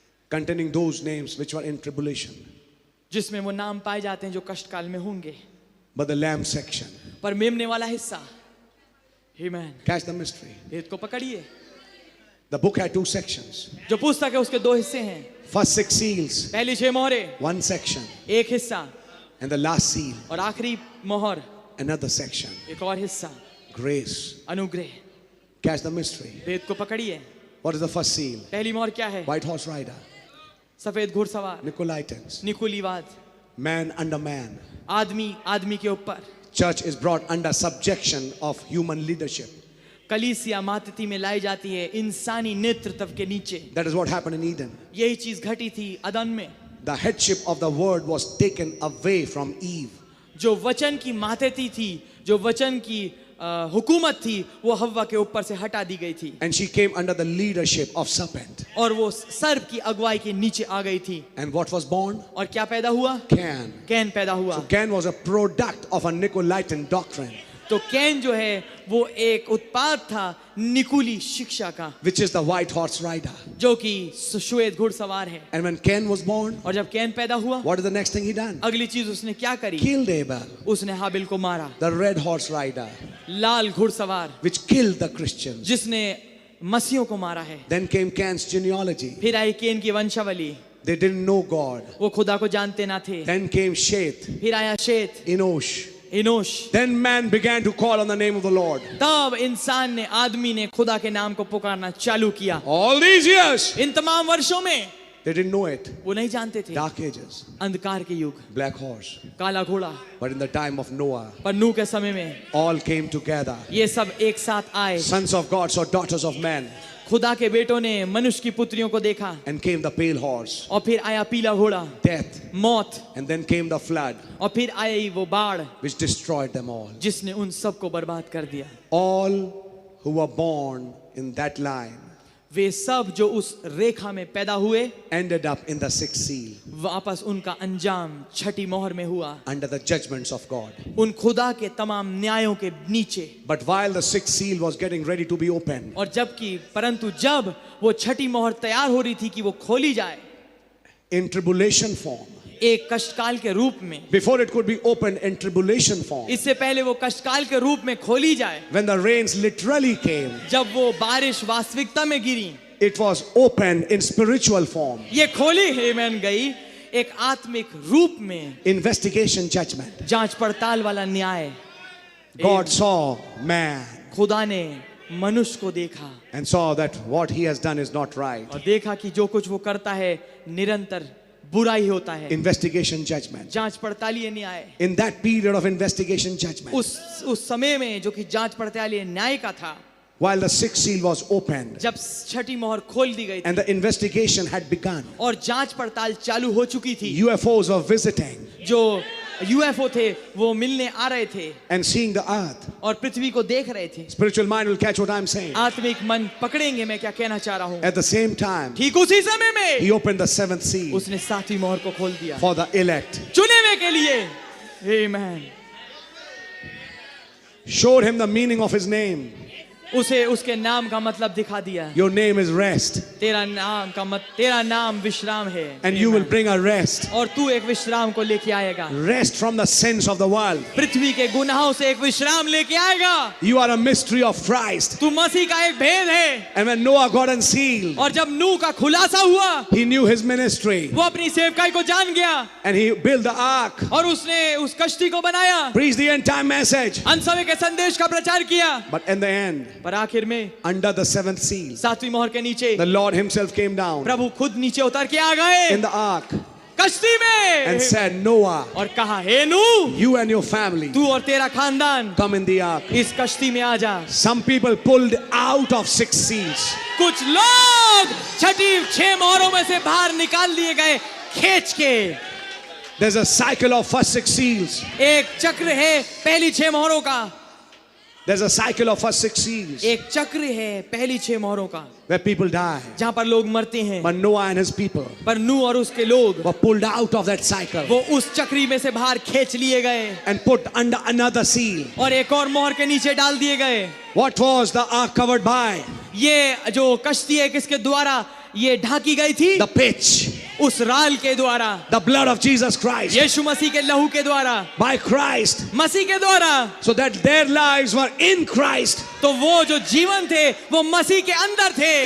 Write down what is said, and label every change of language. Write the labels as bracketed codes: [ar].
[en] containing those names which were in tribulation. [hi] जिसमें वो नाम पाए जाते हैं जो कष्ट काल में होंगे, [en] But the Lamb's section, [hi] पर मेमने वाला हिस्सा। Amen। [en] catch the mystery. [hi] भेद को पकड़िए। [en] The book had 2 sections. [hi] जो पुस्तक है उसके 2 हिस्से हैं। [en] First 6 seals, [hi] पहली 6 मोहरे [en] 1 section, [hi] एक हिस्सा, [en] and the last seal, [hi] और आखिरी मोहर [en] another section. [hi] एक और हिस्सा, [en] Grace. [hi] अनुग्रह। [en] Catch the mystery. [hi] भेद को पकड़िए। [en] What is the first seal? [hi] पहली मोहर क्या है? [en] White horse rider, [hi] सफेद घुड़सवार, [en] Nicolaitans, [hi] निकुलीवाद, [en] man under man. [hi] आदमी आदमी के ऊपर। [en] Church is brought under subjection of human leadership. [hi] कलीसिया मातती में लाई जाती है इंसानी नेतृत्व के नीचे। [en] That is what happened in Eden. [hi] यही चीज घटी थी अदन में। [en] The headship of the word was taken away from Eve. [hi] जो वचन की मातती थी, जो वचन की हुकूमत थी, वो हव्वा के ऊपर से हटा दी गई थी। [en] And she came under the leadership of serpent. [hi] और वो सर्प की अगुवाई के नीचे आ गई थी। [en] And what was born? [hi] और क्या पैदा हुआ? [en] Cain. [hi] कैन पैदा हुआ। [en] So Cain was a product of a Nicolaitan doctrine, [hi] तो कैन जो है वो एक उत्पाद था निकुली शिक्षा का, [en] which is the white horse rider. [hi] जो कि श्वेत घुड़सवार है। [en] And when Cain was born, [hi] और जब कैन पैदा हुआ, [en] what is the next thing he done? [hi] अगली चीज उसने क्या करी? [en] Killed Abel, [hi] उसने हाबिल को मारा। [en] the red horse rider, [hi] लाल घुड़सवार [en] which killed the Christians. [hi] जिसने मसीहों को मारा है। [en] Then came Cain's genealogy. [hi] फिर आई कैन की वंशावली। [en] They didn't know God. [hi] वो खुदा को जानते ना थे। [en] Then came Sheth, [hi] फिर आया शेत, [en] Enosh. [hi] इनोश। [en] Then man began to call on the name of the Lord. [hi] तब इंसान ने, आदमी ने खुदा के नाम को पुकारना चालू किया। [en] All these years, [hi] इन तमाम वर्षों में [en] they didn't know it. [hi] वो नहीं जानते थे। [en] Dark ages, [hi] अंधकार के युग, [en] black horse. [hi] काला घोड़ा। [en] But in the time of Noah, [hi] पर नूह के समय में [en] all came together. [hi] ये सब एक साथ आए। [en] Sons of God saw daughters of men. [hi] खुदा के बेटों ने मनुष्य की पुत्रियों को देखा। [en] And came the pale horse, [hi] और फिर आया पीला घोड़ा, [en] death. [hi] मौत। [en] And then came the flood, [hi] और फिर आई वो बाढ़ [en] which destroyed them all. [hi] जिसने उन सबको बर्बाद कर दिया। [en] All who were born in that line [hi] वे सब जो उस रेखा में पैदा हुए, [en] ended up in the 6th seal, [hi] वापस उनका अंजाम छठी मोहर में हुआ, [en] under the judgments of God. [hi] उन खुदा के तमाम न्यायों के नीचे। [en] But while the 6th seal was getting ready to be opened, [hi] और जबकि परंतु जब वो छठी मोहर तैयार हो रही थी कि वो खोली जाए, [en] in tribulation form, [hi] एक कष्टकाल के रूप में, [en] before it could be opened in tribulation form, [hi] इससे पहले वो कष्टकाल के रूप में खोली जाए, [en] when the rains literally came, [hi] जब वो बारिश वास्तविकता में गिरी, [en] it was opened in spiritual form. [hi] ये खोली हेमन गई एक आत्मिक रूप में। [en] Investigation judgment. [hi] जांच पड़ताल वाला न्याय। [en] God saw man [hi] खुदा ने मनुष्य को देखा [en] and saw that what he has done is not right. [hi] और देखा कि जो कुछ वो करता है निरंतर बुरा ही होता है। [en] Investigation judgment. [hi] जांच पड़तालीय न्याय। [en] In that period of investigation judgment, [hi] उस समय में जो कि जांच पड़तालीय न्याय का था, [en] while the 6th seal was opened [hi] जब छठी मोहर खोल दी गई थी [en] and the investigation had begun, [hi] और जांच पड़ताल चालू हो चुकी थी, [en] UFOs were visiting [hi] जो यूएफओ थे वो मिलने आ रहे थे [en] and seeing the earth. [hi] और पृथ्वी को देख रहे थे। [en] Spiritual mind will catch what I'm saying. [hi] आत्मिक मन पकड़ेंगे मैं क्या कहना चाह रहा हूँ। [en] At the same time, [hi] ठीक उसी समय में [en] he opened the 7th seal [hi] उसने 7वीं मोहर को खोल दिया [en] for the elect, [hi] चुने हुए के लिए। आमेन। [en] showed him the meaning of his name. [hi] उसे उसके नाम का मतलब दिखा दिया। [en] Your name is rest, [hi] तेरा नाम विश्राम है। [en] and you will bring a rest. [hi] और तू एक विश्राम को लेके आएगा। [en] Rest from the sins of the world. [hi] पृथ्वी के गुनाहों से एक विश्राम लेके आएगा। [en] You are a mystery of Christ. [hi] तू मसीह का एक भेद है। [en] And when Noah got unsealed, [hi] और जब नूह का खुलासा हुआ, [en] he knew his ministry [hi] वो अपनी सेवकाई को जान गया [en] and he built the ark, [hi] और उसने उस कश्ती को बनाया, [en] preached the end time message. [hi] अंत समय के संदेश का प्रचार किया। [en] But in the end, [hi] पर आखिर में [en] under the seventh seal, [hi] 7वीं मोहर के नीचे [en] the Lord himself came down [hi] प्रभु खुद नीचे उतर के आ गए [en] in the ark [hi] कश्ती में [en] and said, Noah, [hi] और कहा हे नूह [en] you and your family [hi] तू और तेरा खानदान [en] come in the ark. [hi] इस कश्ती में आ जा। [en] Some people pulled out of 6 seals. [hi] कुछ लोग छठी 6 मोहरों में से बाहर निकाल लिए गए खींच के। [en] There's a cycle of first 6 seals. [hi] एक चक्र है पहली 6 मोहरों का, [en] There's a cycle of first 6 seals [hi] एक चक्र है पहली 6 मोहरों का [en] where people die. [hi] जहां पर लोग मरते हैं। [en] But Noah and his people [hi] पर नूह और उसके लोग [en] were pulled out of that cycle [hi] वो उस चक्री में से बाहर खींच लिए गए [en] and put under another seal. [hi] और एक और मोहर के नीचे डाल दिए गए। [en] What was the ark covered by? [hi] ये जो कश्ती है किसके द्वारा ये ढाकी गई थी? [en] The pitch, [hi] उस राल के द्वारा, [en] the blood of Jesus Christ, [hi] यीशु मसीह के लहू के द्वारा, [en] by Christ, [hi] मसीह के द्वारा। [en] so that their lives were in Christ. [hi] तो वो जो जीवन थे वो मसीह के अंदर थे।